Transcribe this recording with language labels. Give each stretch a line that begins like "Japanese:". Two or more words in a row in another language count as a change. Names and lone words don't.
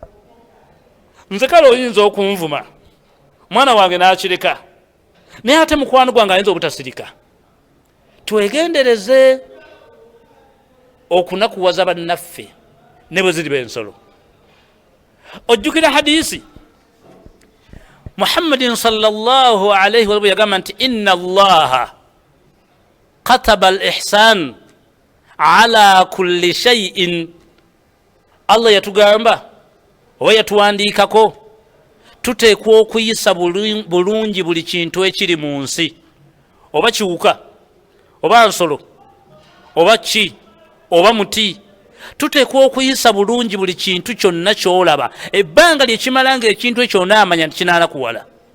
Ganda: nze kale oyinza okunvuma mwana wange nakireka naye ate mukwano gwange ayinza obutasirika twegendereze okunakuwaza bannaffe ne bwe ziri b'ensolo ojjukira hadisi
Arabic: محمد صلى الله عليه وسلم
Ganda: yagamba nti
Arabic: إن الله كتب الإحسان على كل شيء
Ganda: Allah yatugamba oba yatuwandiikako tuteekwa okuyisa bulungi buli kintu ekiri mu nsi oba kiwuka oba nsolo oba ki oba muti tuteekwa okuyisa bulungi buli kintu kyonna kyolaba ebbanga lyekimala nga ekintu ekyo onaamanya nti kinaala kuwala